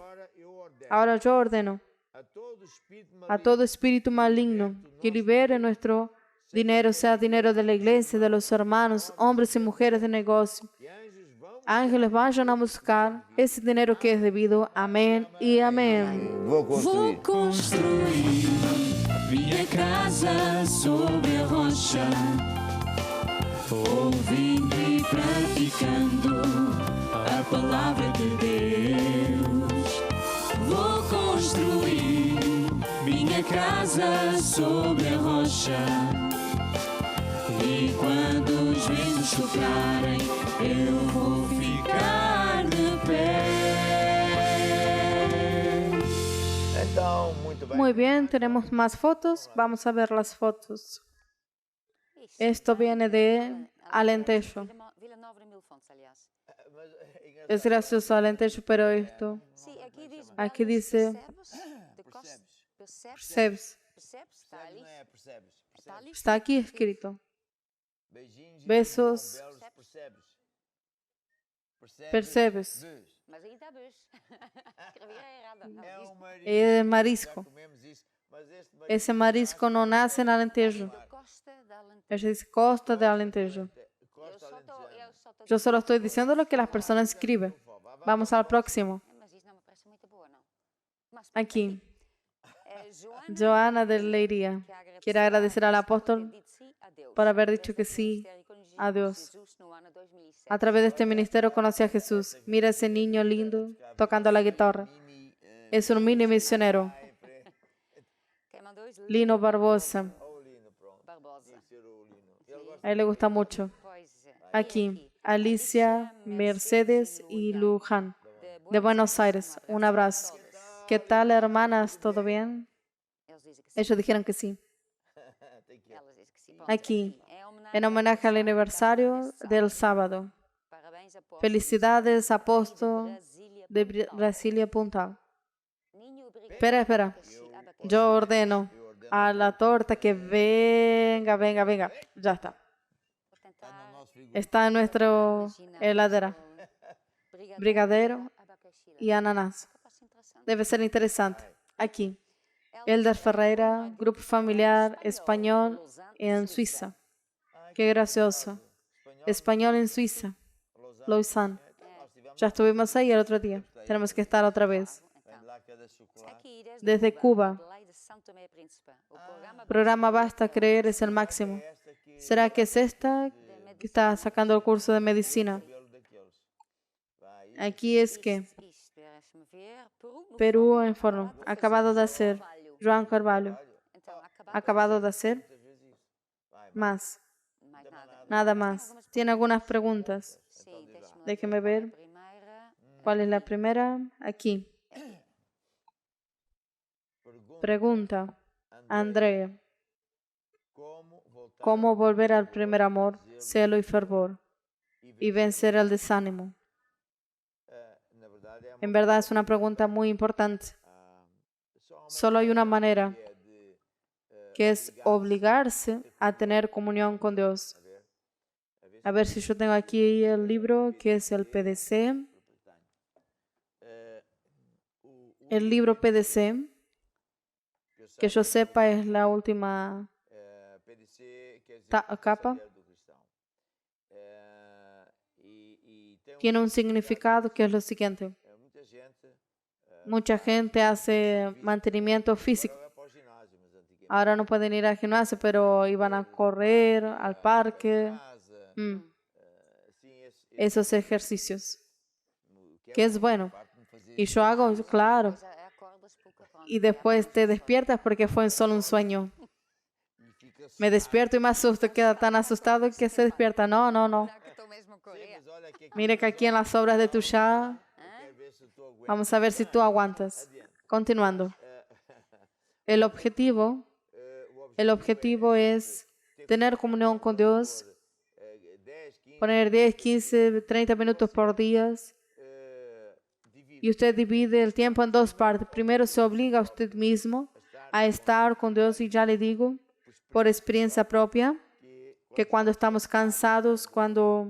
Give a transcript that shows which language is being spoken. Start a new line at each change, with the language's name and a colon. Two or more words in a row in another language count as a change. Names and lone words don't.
Spanish: Ahora yo ordeno a todo espíritu maligno que libere nuestro dinero, sea dinero de la iglesia, de los hermanos, hombres y mujeres de negocio. Ángeles vayan a buscar ese dinero que es debido. Amén y amén.
Portuguese: Vou Vou construir minha casa sobre a rocha, ouvindo e praticando a palavra de Deus. Vou construir minha casa sobre a rocha, e quando os ventos soprarem, eu vou ficar de pé. Então, muito bem.
Spanish: Muy bien, tenemos más fotos. Vamos a ver las fotos. Esto viene de Alentejo.
Portuguese: Vila Nova de Mil Fontes, aliás.
Spanish: Es gracioso Alentejo, pero esto
Portuguese: Sim,
Spanish: aqui dice
Portuguese: percebes? percebes. Está ali. Não é, percebes? Está ali.
Spanish: Está aquí escrito.
Portuguese: Beijinhos e
Spanish: Besos.
Portuguese: belos, percebes? Percebes. Beijos. Mas aí está dois. Escrevi errado. Não, É isto um marisco.
Spanish: Es marisco.
Portuguese: Já comemos isso, mas este marisco
Spanish: Ese marisco no nace en Alentejo.
Portuguese: Costa da Alentejo.
Spanish: Ella dice Costa de Alentejo.
Portuguese: Costa Alentejana.
Spanish: Yo solo estoy diciendo lo que las personas escriben. Vamos al próximo.
Portuguese: Mas isto não me parece muito boa, não. Mas,
Spanish: Aquí, Joana, Joana de Leiría. Quiere agradecer al apóstol por haber dicho que sí a Dios. A través de este ministerio conocí a Jesús. Mira ese niño lindo tocando la guitarra. Es un mini misionero.
Portuguese: Quem mandou isso? Lino Barbosa. Ó, o Lino, pronto. Barbosa. Tem que ser o Lino. Ele gosta
Spanish: A él le gusta mucho.
Portuguese: Pois é.
Spanish: Aquí, Alicia, Mercedes y Luján, de Buenos Aires. Un abrazo. ¿Qué tal, hermanas? ¿Todo bien?
Portuguese: Eles dizem que sim.
Spanish: Ellos dijeron que sí.
Portuguese: tem que ir. Elas dizem que sim. Pronto,
Spanish: Aquí,
Portuguese: é
Spanish: en homenaje al aniversario del sábado.
Portuguese: Parabéns, apóstolo.
Spanish: Felicidades, apóstol Brasília, de Puntal. Brasilia Puntal.
Portuguese: Ninho, obrigado.
Spanish: Espera.
Portuguese: Abacaxi, abacaxi.
Spanish: Yo ordeno a la torta que venga. Ya está.
Portuguese: Vou tentar
Spanish: Está en nuestro
Portuguese: imaginar
Spanish: heladera.
Portuguese: o Brigadeiro abacaxi.
Spanish: y ananas.
Portuguese: Capaz interessante.
Spanish: Debe ser interesante. Aquí, Elder Ferreira, grupo familiar español en Suiza. Qué gracioso. Español en Suiza. Lausanne. Ya estuvimos ahí el otro día. Tenemos que estar otra vez.
Portuguese: Vem de lá que é de chocolate. Aqui,
Spanish: Desde Cuba.
Portuguese: Lá de São Tomé e Príncipe. O programa
Spanish: Programa Basta Creer es el máximo. ¿Será que es esta que está sacando el curso de medicina?
Portuguese: Cabelo daqueles. Vai.
Spanish: Aquí es que
Portuguese: Isto, deixa-me ver. No
Spanish: Perú en forno. Acabado de hacer. Joan Carvalho.
Portuguese: Então,
Spanish: Acabado de hacer.
Portuguese: Muitas vezes isso. Vai,
Spanish: Más.
Portuguese: mais nada.
Spanish: Nada más. ¿Tiene algunas preguntas?
Portuguese: Sim, deixa-me lá
Spanish: Déjeme ver.
Portuguese: Primeira.
Spanish: ¿Cuál es la primera? Aquí. Pregunta, Andrea,
Portuguese: como voltar
Spanish: ¿cómo volver al primer amor, celo y fervor y vencer el desánimo?
Portuguese: na verdade é
Spanish: En verdad es una pregunta muy importante. Solo hay una manera,
Portuguese: que é de
Spanish: que es obligarse a tener comunión con Dios. A ver si yo tengo aquí el libro, que es el PDC. El libro PDC, que yo sepa, es la última PDC,
Portuguese: quer dizer, capa. Conselheiro do Cristão. E tem
Spanish: Tiene un significado que es lo siguiente.
Portuguese: muita gente
Spanish: Mucha gente hace mantenimiento físico.
Portuguese: vai para o ginásio, mas antigamente
Spanish: Ahora no pueden ir al gimnasio, pero iban a correr al parque.
Portuguese: casa, assim,
Spanish: Esos ejercicios, que es bueno.
Portuguese: parte de fazer
Spanish: Y yo hago, claro.
Portuguese: Pois é, acordas pouco pronto.
Spanish: Y después te despiertas porque fue solo un sueño.
Portuguese: e fica
Spanish: Me despierto y me asusto, queda tan asustado que se despierta. No, no, no.
Portuguese: Já que estou mesmo a correr. mas olha que
Spanish: Mire que aquí en las obras de tu Shah,
Portuguese: quer ver se tu aguenta.
Spanish: vamos a ver si tú aguantas. Continuando. El objetivo es tener comunión con Dios, 10, 15, poner 10, 15, 30 minutos por día. divide Y usted divide el tiempo en dos partes. Primero se obliga a usted mismo a estar con Dios, y ya le digo, por experiencia propia, que cuando estamos cansados, cuando